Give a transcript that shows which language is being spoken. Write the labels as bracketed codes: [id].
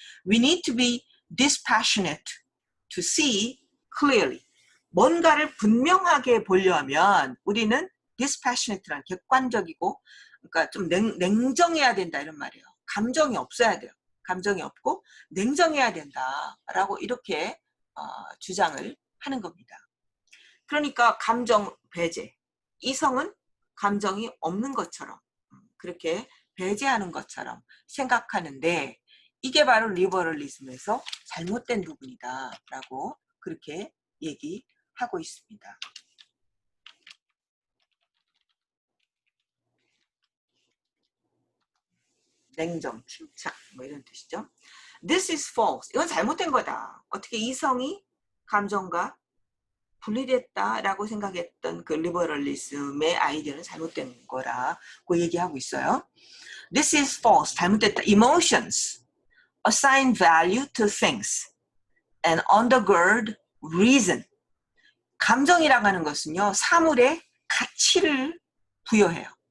[en] We need to be dispassionate to see clearly. [ko] 뭔가를 분명하게 보려면 우리는 dispassionate란 객관적이고, 그러니까 좀 냉정해야 된다 이런 말이에요. 감정이 없어야 돼요. 감정이 없고 냉정해야 된다라고 이렇게 주장을 하는 겁니다. 그러니까 감정 배제. 이성은 감정이 없는 것처럼 그렇게 배제하는 것처럼 생각하는데 이게 바로 리버럴리즘에서 잘못된 부분이다라고 그렇게 얘기하고 있습니다. 냉정, 침착 뭐 이런 뜻이죠. [en] This is false. [ko] 이건 잘못된 거다. 어떻게 이성이 감정과 분리됐다라고 생각했던 그 리버럴리즘의 아이디어는 잘못된 거라고 얘기하고 있어요. [en] This is false. [ko] 잘못됐다. [en] Emotions assign value to things and undergird reason. [ko] 감정이라고 하는 것은요, 사물에 가치를 부여해요.